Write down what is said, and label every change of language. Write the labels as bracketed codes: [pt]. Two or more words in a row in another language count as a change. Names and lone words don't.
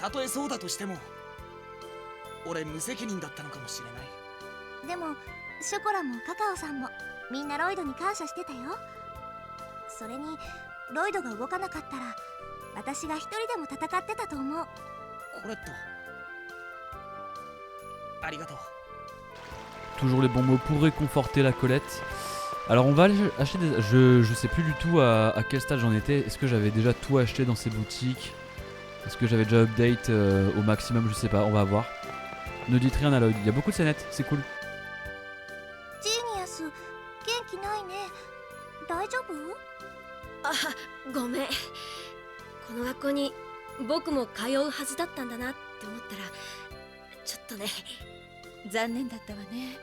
[ja] たとえそうだとしても俺無責任だったのかもしれない。でもショコラもカカオさんもみんなロイドに感謝してたよ。それにロイドが動かなかったら私が一人でも戦ってたと思う。コレットありがとう。 [fr] Toujours les bons mots pour réconforter la Colette. Alors on va aller acheter des... Je sais plus du tout à quel stade j'en étais. Est-ce que j'avais déjà tout acheté dans ces boutiques? Est-ce que j'avais déjà update au maximum? Je sais pas, on va voir. Ne dites rien à Lloyd, il y a beaucoup de scénettes, c'est cool. [ja] ジーニアス、元気ないね。大丈夫？あ、ごめん。この学校に僕も通うはずだったんだなって思ったらちょっとね。残念だったわね。